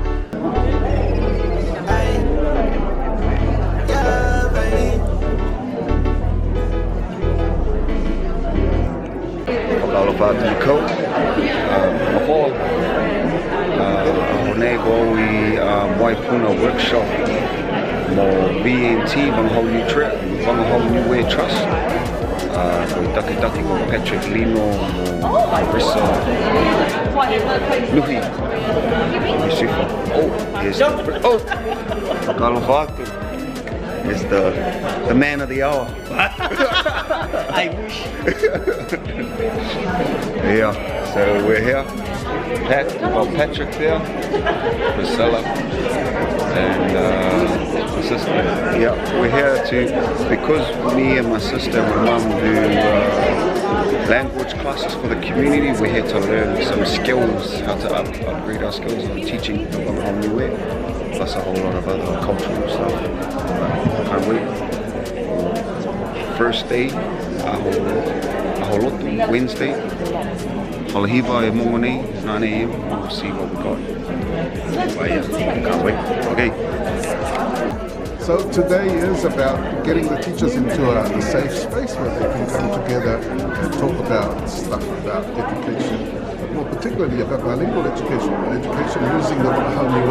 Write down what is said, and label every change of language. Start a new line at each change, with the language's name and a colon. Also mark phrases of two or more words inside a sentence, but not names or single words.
Niuean: Whakaalo whātu I kau, mawhoa, honei ko I Waipuna workshop mo BNT, Vagahau New Trip, Vagahau Niue Trust. Koe taki ko Patrick Lino mo Marissa Nuhi Yusufa.
English: Oh, here's Carlo Vatu is the man of the hour. I wish. Yeah, so we're here. Patrick there, Priscilla, and sister. Yeah, we're here because me and my sister and my mum do language classes for the community. We're here to learn some skills, how to upgrade our skills on teaching the Vagahau Niue, plus a whole lot of other cultural stuff. Can't wait. First day,
Niuean: aho lotu, Wednesday. Halahiva e Mongone,
English: 9 AM. We'll see what we got. But yeah, can't wait. Okay. So today is about getting the teachers into a safe space where they can come together and talk about stuff about education, more particularly about bilingual education using the Vagahau Niue.